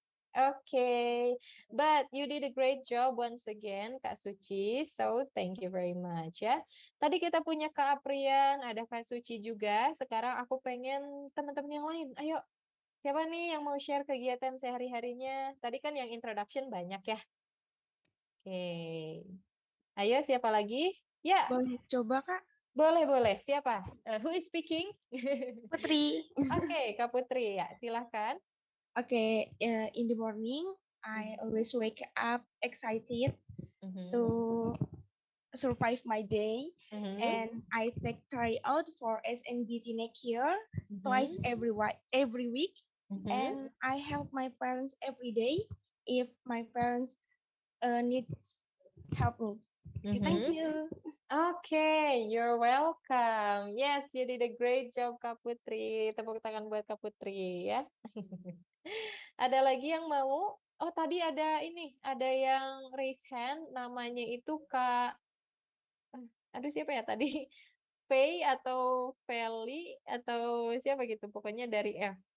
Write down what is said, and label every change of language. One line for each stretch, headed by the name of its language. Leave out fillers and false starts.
English: Okay, but you did a great job once again, Kak Suci. So thank you very much ya.
Indonesian: Tadi kita punya Kak Aprian, ada Kak Suci juga. Sekarang aku pengen teman-teman yang lain. Ayo, siapa nih yang mau share kegiatan sehari-harinya? Tadi kan yang introduction banyak ya. Oke, ayo siapa lagi? Ya. Boleh coba Kak? Boleh, boleh. Siapa?
English: Who is speaking?
Indonesian: Putri. Oke, Kak Putri ya, silahkan.
English: Okay, in the morning, I always wake up excited to survive my day, and I take tryout for SNBT next year twice every week, and I help my parents every day if my parents need help me. Okay, thank you. Okay, you're welcome. Yes, you did a great job, Kak Putri.
Indonesian: Tepuk tangan buat Kak Putri ya. Ada lagi yang mau? Oh, tadi ada ini, ada yang
English: raise hand,
Indonesian: namanya itu Kak, aduh siapa ya tadi? Pei atau Feli atau siapa gitu, pokoknya dari F.